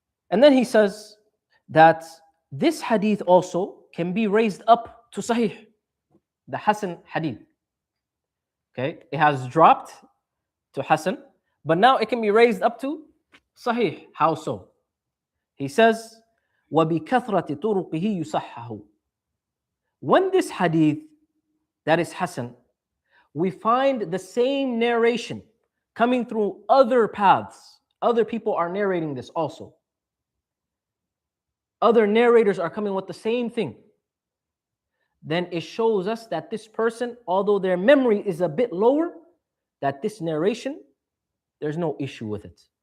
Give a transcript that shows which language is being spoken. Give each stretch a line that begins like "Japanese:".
English: And then he says that this hadith also can be raised up to Sahih, the Hasan hadith. Okay. It has dropped to Hasan, but now it can be raised up to Sahih. How so? He says,
Arabic: وَبِكَثْرَةِ طُرُقِهِ يُصَحَّحُ.
English: When this hadith, that is Hasan, we find the same narration coming through other paths. Other people are narrating this also. Other narrators are coming with the same thing. Then it shows us that this person, although their memory is a bit lower, that this narration, there's no issue with it.